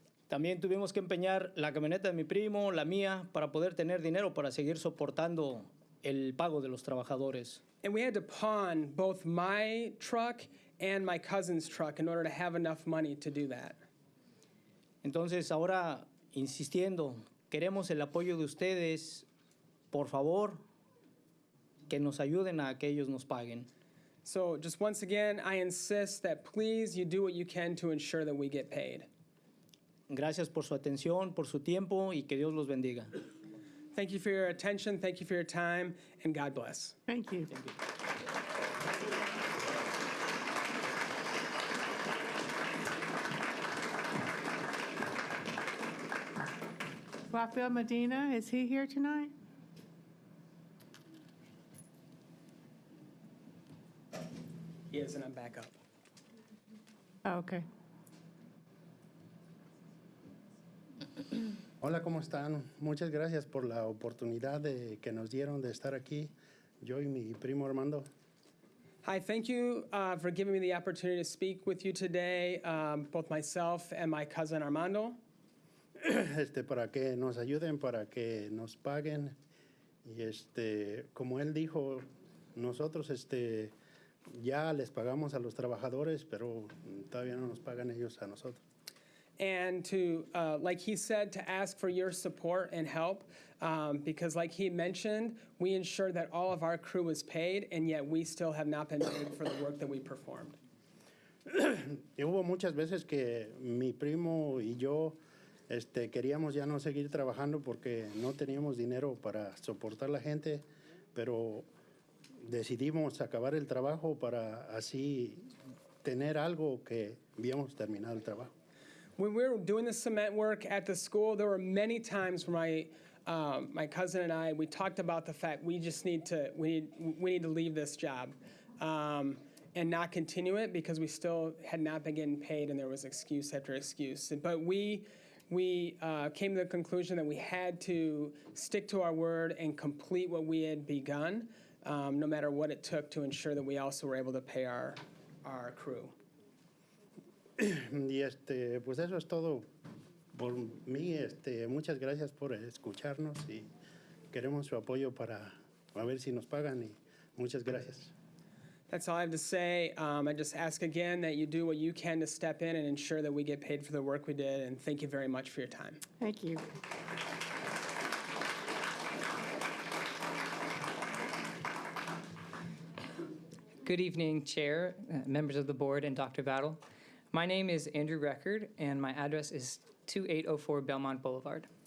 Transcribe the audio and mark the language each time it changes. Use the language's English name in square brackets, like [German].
[Spanish] También tuvimos que empeñar la camioneta de mi primo, la mía, para poder tener dinero para seguir soportando el pago de los trabajadores. [English] And we had to pawn both my truck and my cousin's truck in order to have enough money to do that. [Spanish] Entonces, ahora, insistiendo, queremos el apoyo de ustedes, por favor, que nos ayuden a que ellos nos paguen. [English] So just once again, I insist that please you do what you can to ensure that we get paid. [Spanish] Gracias por su atención, por su tiempo y que Dios los bendiga. [English] Thank you for your attention, thank you for your time, and God bless. Thank you. Thank you. Rafael Medina, is he here tonight? He is, and I'm back up. Oh, okay. [Spanish] Hola, ¿cómo están? Muchas gracias por la oportunidad que nos dieron de estar aquí, yo y mi primo Armando. [English] Hi, thank you for giving me the opportunity to speak with you today, both myself and my cousin Armando. [Spanish] Para que nos ayuden, para que nos paguen. Y como él dijo, nosotros ya les pagamos a los trabajadores, pero todavía no nos pagan ellos a nosotros. [English] And to, like he said, to ask for your support and help, because like he mentioned, we ensured that all of our crew was paid, and yet we still have not been paid for the work that we performed. [Spanish] Y hubo muchas veces que mi primo y yo queríamos ya no seguir trabajando porque no teníamos dinero para soportar la gente, pero decidimos acabar el trabajo para así tener algo que habíamos terminado el trabajo. [English] When we were doing the cement work at the school, there were many times where my cousin and I, we talked about the fact we just need to leave this job and not continue it because we still had not been getting paid and there was excuse after excuse. But we came to the conclusion that we had to stick to our word and complete what we had begun, no matter what it took to ensure that we also were able to pay our crew. [Spanish] Y pues eso es todo por mí. Muchas gracias por escucharnos y queremos su apoyo para a ver si nos pagan y muchas gracias. [English] That's all I have to say. I just ask again that you do what you can to step in and ensure that we get paid for the work we did, and thank you very much for your time. Thank you. Good evening, Chair, members of the board, and Dr. Battle. My name is Andrew Record, and my address is 2804 Belmont Boulevard.